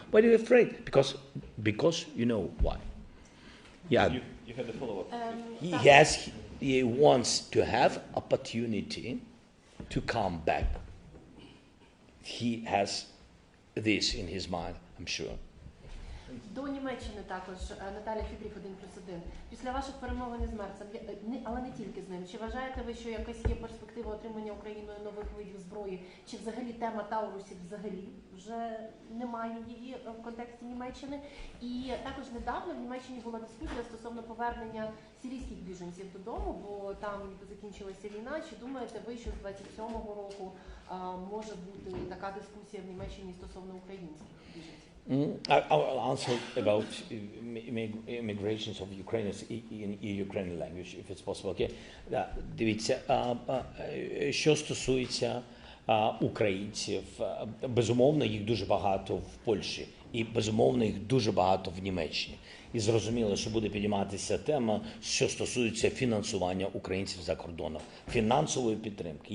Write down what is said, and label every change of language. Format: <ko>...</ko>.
<en>Why are you afraid? Because you know why. Yeah. You had the follow-up. He wants to have opportunity to come back. He has this in his mind, I'm sure.</en> <uk>До Німеччини також Наталя Фібрів 1+1. Після ваших перемовин із Мерцем, але не тільки з ним, чи вважаєте ви, що якась є перспектива отримання Україною нових видів зброї, чи взагалі тема Таурусів взагалі вже немає її в контексті Німеччини? І також недавно в Німеччині була дискусія стосовно повернення сирійських біженців додому, бо там закінчилася війна. Чи думаєте ви, що з 27-го року може бути така дискусія в Німеччині стосовно українських біженців?</uk> <en>I will answer about immigrations of Ukrainians in Ukrainian language, if it's possible. Okay?</en> <uk>Дивіться, що стосується українців, безумовно, їх дуже багато в Польщі і, безумовно, їх дуже багато в Німеччині. І зрозуміло, що буде підійматися тема, що стосується фінансування українців за кордоном, фінансової підтримки.</uk>